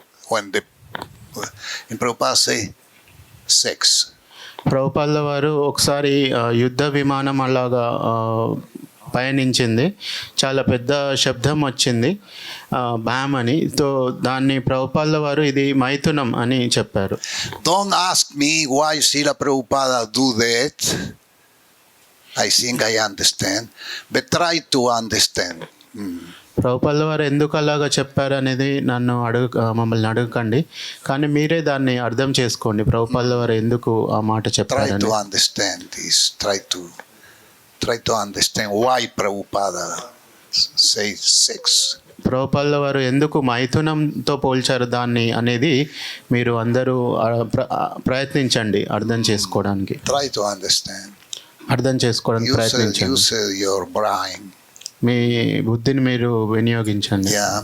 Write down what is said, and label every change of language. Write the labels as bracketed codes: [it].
[en] When and Prabhupada say, sex. [te] ప్రభుపాదుల వారు ఒకసారి యుద్ధ విమానం అలాగా పయనించింది, చాలా పెద్ద శబ్దం వచ్చింది, బ్యామ్ అని. సో దాన్ని ప్రభుపాదుల వారు ఇది మైథునం అని చెప్పారు. [en] Don't ask me why Srila Prabhupada do that. I think I understand, but try to understand. [te] ప్రభుపాదుల వారు ఎందుకు అలాగా చెప్పారు అనేది మమ్మల్ని అడగకండి, కానీ మీరే దాన్ని అర్థం చేసుకోండి. ప్రభుపాదుల వారు ఎందుకు ఆ మాట చెప్పారు. [en] Try to understand this. Try to understand why Prabhupada says sex. [te] ప్రభుపాదుల వారు ఎందుకు మైథునంతో పోల్చారు దాన్ని అనేది మీరు అందరూ ప్రయత్నించండి అర్థం చేసుకోవడానికి. [en] Try to understand. [te] అర్థం చేసుకోవడానికి ప్రయత్నించండి. [en] Use your brain. [te] మీ బుద్ధిని మీరు వినియోగించండి.